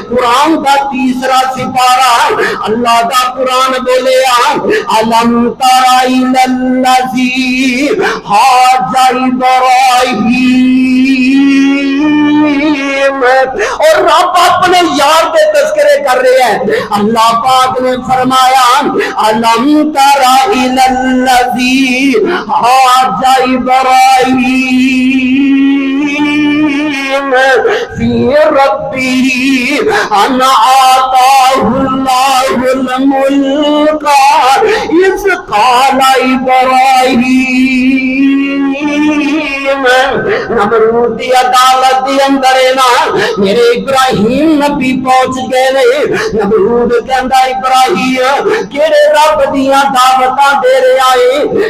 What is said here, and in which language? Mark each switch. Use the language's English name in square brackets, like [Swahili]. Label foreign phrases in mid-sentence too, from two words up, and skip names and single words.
[Urdu] قرآن کا تیسرا سپارہ [Punjabi] اللہ دا قرآن بولیا [Arabic] ألم تر إلى الذي حاجّ إبراهيم, [Urdu] اور رب اپنے یار کے تذکرے کر رہے ہیں. اللہ پاک نے فرمایا [Arabic] ألم تر إلى الذي حاجّ إبراهيم في ربه أن آتاه الله الملك إذ قال إبراهيم. [Punjabi] نمرود دی عدالت دے اندر نا میرے ابراہیم نبی پہنچ گئے نے. نمرود کہندا ابراہیم کیہڑے رب دیاں دعوتاں دے رہا ہے?